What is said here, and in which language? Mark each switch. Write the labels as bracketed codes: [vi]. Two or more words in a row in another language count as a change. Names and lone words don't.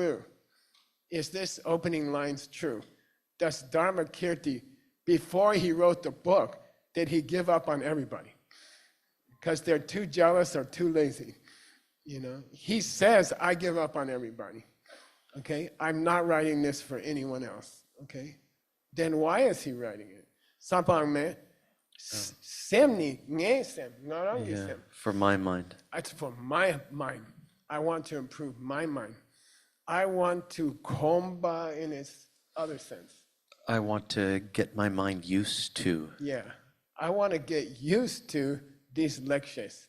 [en] Is it true is this opening lines true? Does Dharmakirti, before he wrote the book, did he give up on everybody? Because they're too jealous or too lazy. You know, he says, I give up on everybody. Okay, I'm not writing this for anyone else. Okay, then why is he writing it? [bo] Sampang me, semni nge sem, ngarang sem. [en] For my mind. It's for my mind. I want to improve my mind. I want to komba in its other sense. I want to get my mind used to. Yeah, I want to get used to these lectures.